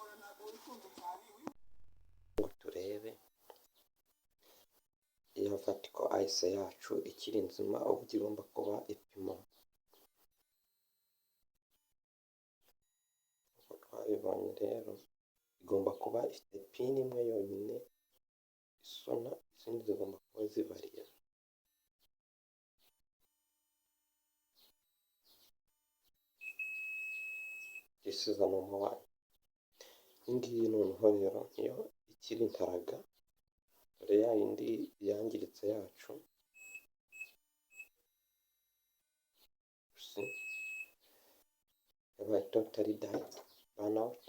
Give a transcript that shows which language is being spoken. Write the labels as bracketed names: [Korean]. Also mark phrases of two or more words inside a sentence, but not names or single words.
[Kinyarwanda] Turebe iyo vertical IC yacu ikiri nzima, ubu igomba kuba ipimo. Uko twabibonye rero, igomba kuba ifite pin imwe yonyine isona, izindi zigomba kuba zivariye. [English] This is a number one. [Kinyarwanda] Ngiyi noneho rero niyo ikiri ntaraga, dore ya yindi yangiritse yacu. yabaye [English] totally died burnout.